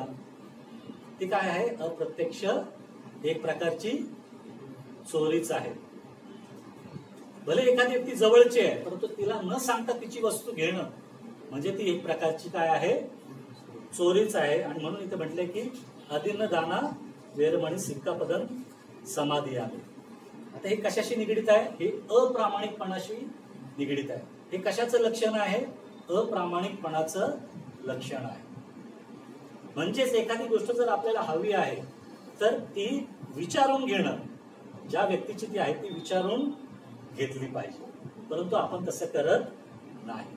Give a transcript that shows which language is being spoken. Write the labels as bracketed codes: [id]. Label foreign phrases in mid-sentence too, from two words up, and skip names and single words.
[mr] ती काय आहे? अप्रत्यक्ष एक प्रकारची चोरीच आहे. भले एखादी व्यक्ती जवळची आहे परंतु तिला न सांगता तिची वस्तू घेणं म्हणजे ती एक प्रकारची काय आहे? चोरीच आहे. आणि म्हणून इथे म्हटलंय की [pi] आदिन्न दाना वेरमणी सिक्कापदन समाधियामी. [mr] आता हे कशाशी निगडित आहे? हे अप्रामाणिकपणाशी निगडित आहे. हे कशाचं लक्षण आहे? अप्रामाणिकपणाचं लक्षण आहे. म्हणजेच एखादी गोष्ट जर आपल्याला हवी आहे तर ती विचारून घेणं, ज्या व्यक्तीची ती आहे ती विचारून घेतली पाहिजे, परंतु आपण तसं करत नाही.